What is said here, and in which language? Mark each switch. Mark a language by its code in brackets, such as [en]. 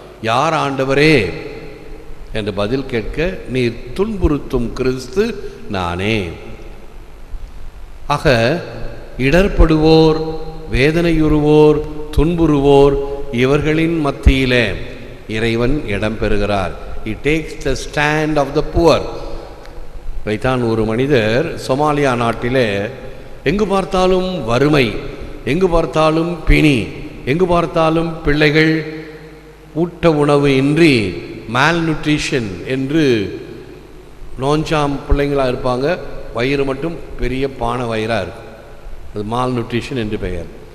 [ta] யார் ஆண்டவரே என்று பதில் கேட்க, நீர் துன்புறுத்தும் கிறிஸ்து நானே. ஆக இடர்படுவோர், வேதனையுறுவோர், துன்புறுவோர், இவர்களின் மத்தியிலே இறைவன் இடம் பெறுகிறார். [en] He takes the stand of the poor. [ta] வைத்தான் ஒரு மனிதர் சொமாலியா நாட்டிலே எங்கு பார்த்தாலும் வறுமை, எங்கு பார்த்தாலும் பிணி, எங்கு பார்த்தாலும் பிள்ளைகள் ஊட்ட உணவு இன்றி, மால் நியூட்ரிஷன் என்று நோஞ்சாம் பிள்ளைங்களாக இருப்பாங்க, வயிறு மட்டும் பெரிய பானை வயிறாக இருக்கும், அது மால் நியூட்ரிஷன் என்று பெயர்.